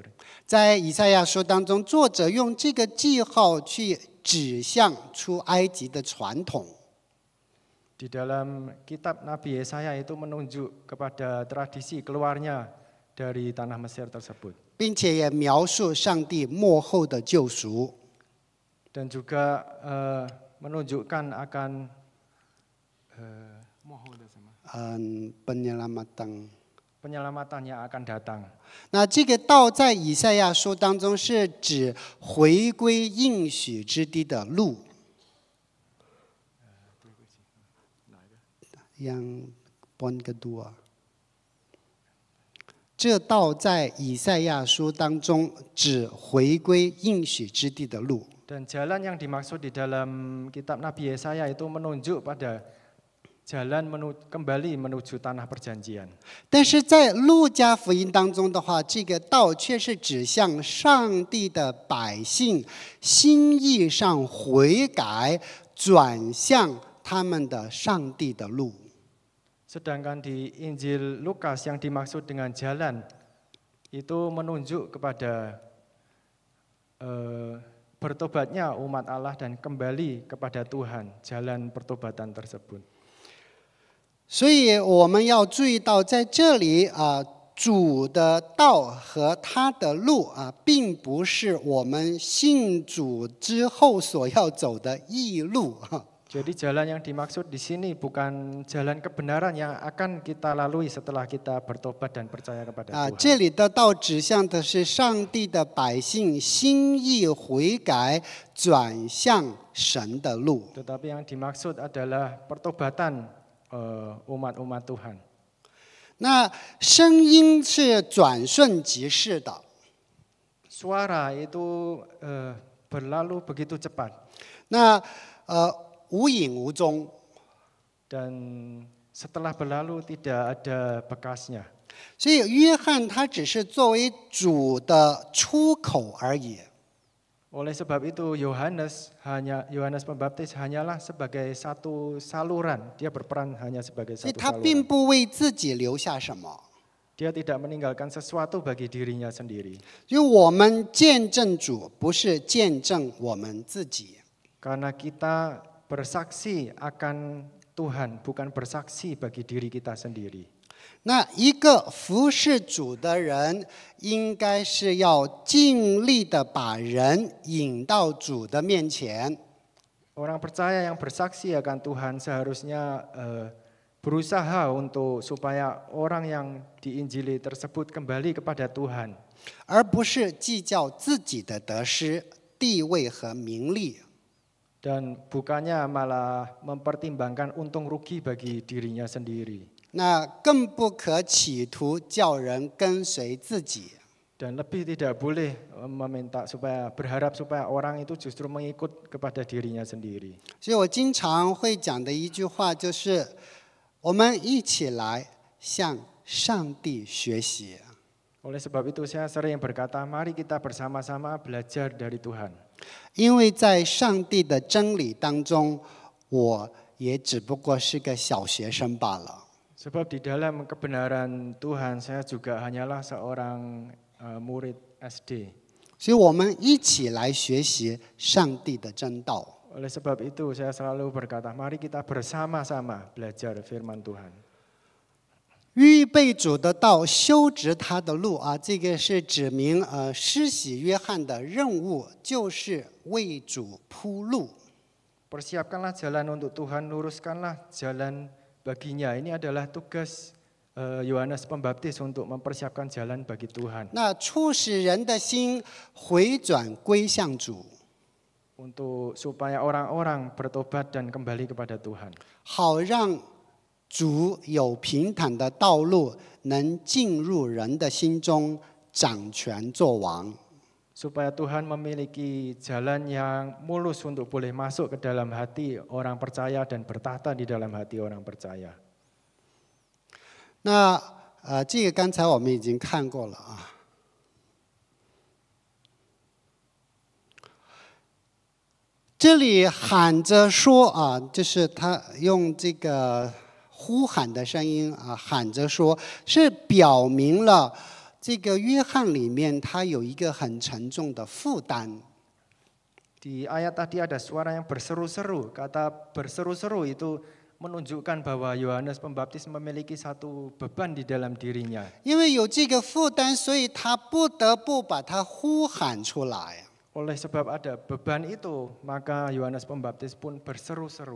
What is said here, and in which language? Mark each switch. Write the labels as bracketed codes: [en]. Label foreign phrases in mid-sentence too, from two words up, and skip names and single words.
[zh] 在以赛亚书当中，作者用这个记号去指向出埃及的传统。 [id] Di dalam kitab Nabi Yesaya itu menunjuk kepada tradisi keluarnya dari tanah Mesir tersebut. [zh] 并且也描述上帝幕后的救赎。 [id] Dan juga menunjukkan akan penyelamatan yang akan datang. [zh] 那这个道在以赛亚书当中是指回归应许之地的路。 [id] Yang poin kedua， [zh] 这道在以赛亚书当中指回归应许之地的路。 [id] Dan jalan yang dimaksud di dalam kitab Nabi Yesaya itu menunjuk pada jalan kembali menuju tanah perjanjian. [zh] 但是在路加福音当中的话，这个道却是指向上帝的百姓心意上悔改，转向他们的上帝的路。 [id] Sedangkan di Injil Lukas yang dimaksud dengan jalan itu menunjuk kepada bertobatnya umat Allah dan kembali kepada Tuhan, jalan pertobatan tersebut. [zh] 所以我们要注意到，在这里主的道和他的路并不是我们信主之后所要走的义路。 [id] Jadi jalan yang dimaksud di sini bukan jalan kebenaran yang akan kita lalui setelah kita bertobat dan percaya kepada Tuhan. [zh] 这里的道指向的是上帝的百姓心意悔改，转向神的路。 [id] Tetapi yang dimaksud adalah pertobatan umat-umat Tuhan. [zh] 那声音是转瞬即逝的。 [id] Suara itu berlalu begitu cepat. [zh] 那无影无踪， [id] dan setelah berlalu tidak ada bekasnya. [zh] 所以约翰他只是作为主的出口而已。 [id] Oleh sebab itu Yohanes Pembaptis hanyalah sebagai satu saluran, dia berperan hanya sebagai [zh] 所以 [id] satu [zh] 他并 [id] saluran. [zh] 不为自己留下什么， [id] Dia tidak meninggalkan sesuatu bagi dirinya sendiri. [zh] 因为我们见证主，不是见证我们自己。 [id] Karena kita bersaksi akan Tuhan, bukan bersaksi bagi diri kita sendiri. [zh] 那一个服侍主的人，应该是要尽力的把人引到主的面前。 [id] Orang percaya yang bersaksi akan Tuhan seharusnya berusaha untuk supaya orang yang diinjili tersebut kembali kepada Tuhan. [zh] 而不是计较自己的得失、地位和名利。 [id] Dan bukannya malah mempertimbangkan untung rugi bagi dirinya sendiri. [zh] 那更不可企图叫人跟随自己。 [id] Dan lebih tidak boleh berharap supaya orang itu justru mengikut kepada dirinya sendiri. [zh] 所以我经常会讲的一句话就是：我们一起来向上帝学习。 [id] Oleh sebab itu saya sering berkata, mari kita bersama-sama belajar dari Tuhan. [zh] 因为在上帝的真理当中，我也只不过是个小学生罢了。 [id] Sebab di dalam kebenaran Tuhan saya juga hanyalah seorang murid SD. [zh] 所以我们一起来学习上帝的真道。 [id] Oleh sebab itu saya selalu berkata, mari kita bersama-sama belajar firman Tuhan. [zh] 预备主的道，修直他的路啊，这个是指明施洗约翰的任务，就是为主铺路。 [id] Persiapkanlah jalan untuk Tuhan, luruskanlah jalan baginya. Ini adalah tugas Yohanes Pembaptis untuk mempersiapkan jalan bagi Tuhan. [zh] 那促使人的心回转归向主， [id] Untuk supaya orang-orang bertobat dan kembali kepada Tuhan. [zh] 好让主有平坦的道路，能进入人的心中，掌权作王。 [id] Supaya Tuhan memiliki jalan yang mulus untuk boleh masuk ke dalam hati orang percaya dan bertahta di dalam hati orang percaya. [zh] 那这个刚才我们已经看过了啊。这里喊着说啊，就是他用这个呼喊的声音啊，喊着说，是表明了这个约翰里面他有一个很沉重的负担。 [id] Di ayat tadi ada suara yang berseru-seru. Kata berseru-seru itu menunjukkan bahwa Yohanes Pembaptis memiliki satu beban di dalam dirinya. [zh] 因为有这个负担，所以他不得不把它呼喊出来。 [id] Oleh sebab ada beban itu, maka Yohanes Pembaptis pun berseru-seru.